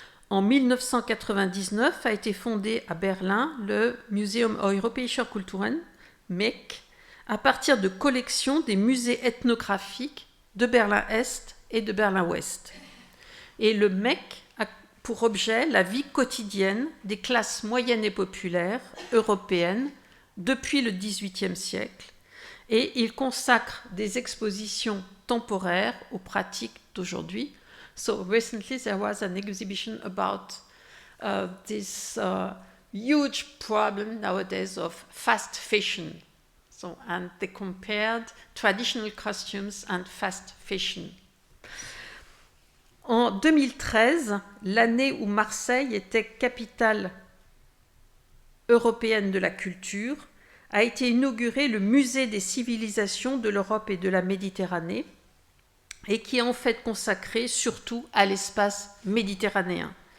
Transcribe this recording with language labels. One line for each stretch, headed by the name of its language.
French: En 1999 a été fondé à Berlin le Museum Europäischer Kulturen, MEK, à partir de collections des musées ethnographiques de Berlin-Est et de Berlin-Ouest. Et le MEK a pour objet la vie quotidienne des classes moyennes et populaires européennes depuis le XVIIIe siècle, et il consacre des expositions temporaires aux pratiques d'aujourd'hui.
English: So recently there was an exhibition about this huge problem nowadays of fast fashion. So, and they compared traditional costumes and fast fashion.
French: En 2013, l'année où Marseille était capitale européenne de la culture, a été inauguré le Musée des civilisations de l'Europe et de la Méditerranée, et qui est en fait consacré surtout à l'espace méditerranéen.